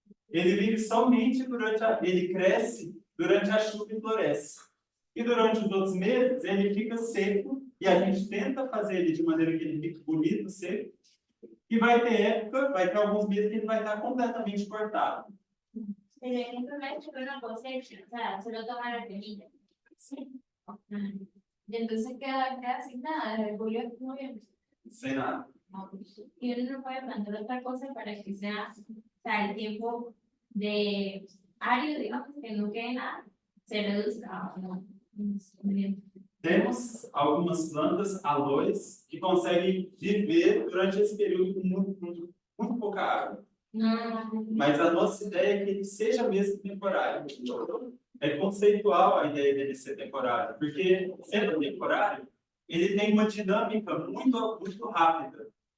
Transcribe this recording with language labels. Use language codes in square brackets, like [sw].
[pt] Ele vive somente ele cresce durante a chuva e floresce. E durante os outros meses, ele fica seco, e a gente tenta fazer ele de maneira que ele fique bonito, seco. E vai ter época, vai ter alguns meses que ele vai estar completamente cortado. [es] Simplemente fue una cosecha, o sea, solo tomar la semilla. Sí. Y entonces queda sin nada, desde julio a noviembre. [pt] Sem nada. [es] Y uno no puede plantar otra cosa para que sea, o sea, el tiempo de árido, digamos, que no quede nada, se reduzca. ¿No? [pt] Temos algumas plantas, aloes, que conseguem viver durante esse período com muito pouca água. Mas a nossa ideia é que ele seja mesmo temporário. É conceitual a ideia dele ser temporário, porque, sendo temporário, ele tem uma dinâmica muito rápida.